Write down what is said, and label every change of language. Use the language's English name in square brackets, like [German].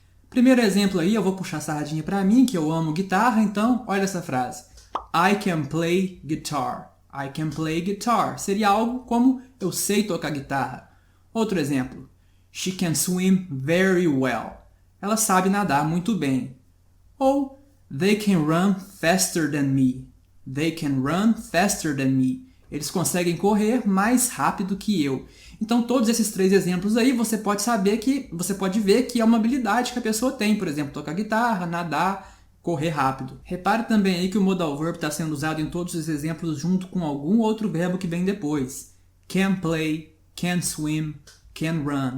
[Portuguese] Primeiro exemplo aí, eu vou puxar a sardinha para mim, que eu amo guitarra, então olha essa frase. [English] I can play guitar. I can play guitar. [Portuguese] Seria algo como eu sei tocar guitarra. Outro exemplo. [English] She can swim very well. [Portuguese] Ela sabe nadar muito bem. [English] Ou they can run faster than me. They can run faster than me. [Portuguese] Eles conseguem correr mais rápido que eu. Então todos esses 3 exemplos aí você pode ver que é uma habilidade que a pessoa tem, por exemplo, tocar guitarra, nadar, correr rápido. Repare também aí que o modal verb está sendo usado em todos os exemplos junto com algum outro verbo que vem depois. [English] Can play, can swim, can run.